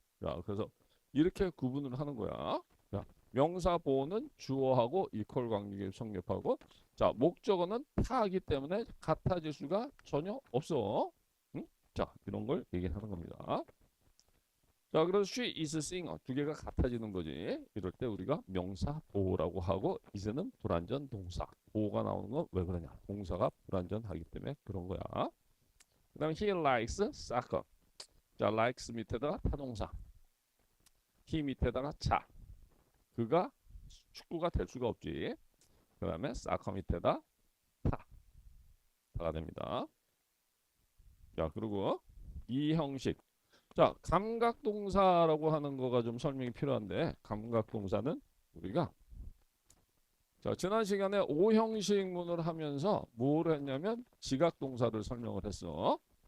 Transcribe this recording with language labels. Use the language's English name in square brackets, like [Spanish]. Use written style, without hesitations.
[Korean] 자, 그래서 이렇게 구분을 하는 거야. 자, 명사 보호는 주어하고 이퀄 관계를 성립하고 자, 목적어는 타하기 때문에 같아질 수가 전혀 없어. 응? 자, 이런 걸 얘기하는 겁니다. 자, 그래서 [English] she is singer [Korean] 두 개가 같아지는 거지. 이럴 때 우리가 명사 보호라고 하고 이제는 불완전 동사 보호가 나오는 건 왜 그러냐? 동사가 불완전하기 때문에 그런 거야. [English] 그다음 he likes soccer. [Korean] 자, likes 밑에다가 타동사. he 밑에다가 자. 그가 축구가 될 수가 없지. 그 다음에 soccer 밑에다 타가 됩니다. 자, 그리고 이 형식. 자, 감각동사라고 하는 거가 좀 설명이 필요한데 감각동사는 우리가 자, 지난 시간에 오형식문을 하면서 뭘 했냐면 지각동사를 설명을 했어.